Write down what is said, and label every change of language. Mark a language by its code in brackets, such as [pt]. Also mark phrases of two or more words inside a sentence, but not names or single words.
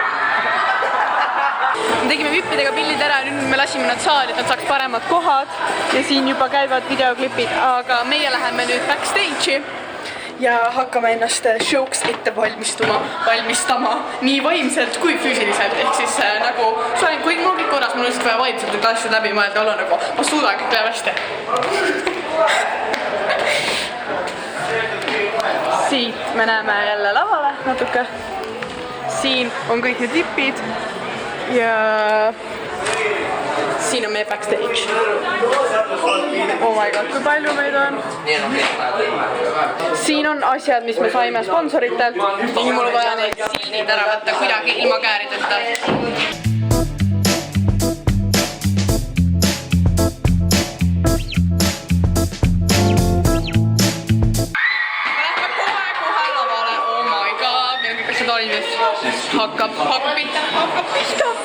[et] Me tegime vippidega pillid ära, nüüd me lasime nad saali, et nad saaks paremad kohad ja siin juba käivad videoklipid, aga meie läheme nüüd backstage'i ja hakkame ennast show'ks ette valmistama nii vaimselt kui füüsiliselt, ehk siis nagu kui mul kõik korras, mul on lihtsalt vaja vaimselt need asjad läbi mõelda, olla nagu ma suudan, kõik läheb hästi. Siit me näeme jälle lavale natuke. Siin on kõik need vipid ja siin on meie backstage. [en] Oh my god, [et] kui palju meid on. Siin on asjad, mis me saime sponsoritelt. Ning mul on vaja neid sildid ära võtta kuidagi ilma käärideta. Hakkab pihta.